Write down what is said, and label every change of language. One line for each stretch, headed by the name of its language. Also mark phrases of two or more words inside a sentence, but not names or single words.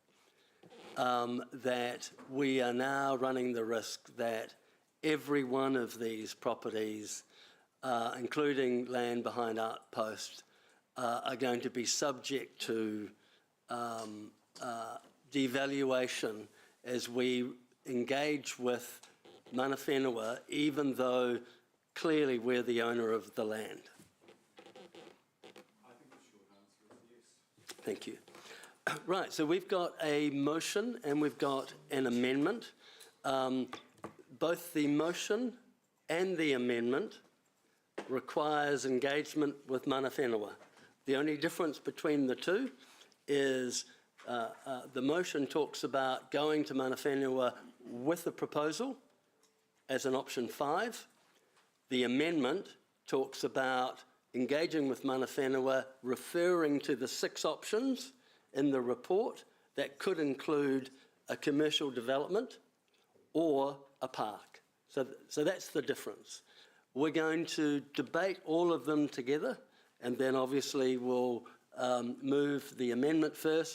English: that we are now running the risk that every one of these properties, including land behind Outpost, are going to be subject to devaluation as we engage with
Māori: mana whenua,
English: even though clearly we're the owner of the land? Thank you. Right, so we've got a motion and we've got an amendment. Both the motion and the amendment requires engagement with
Māori: mana whenua.
English: The only difference between the two is the motion talks about going to
Māori: mana whenua
English: with a proposal as an option 5. The amendment talks about engaging with
Māori: mana whenua,
English: referring to the 6 options in the report that could include a commercial development or a park. So that's the difference. We're going to debate all of them together, and then obviously we'll move the amendment first.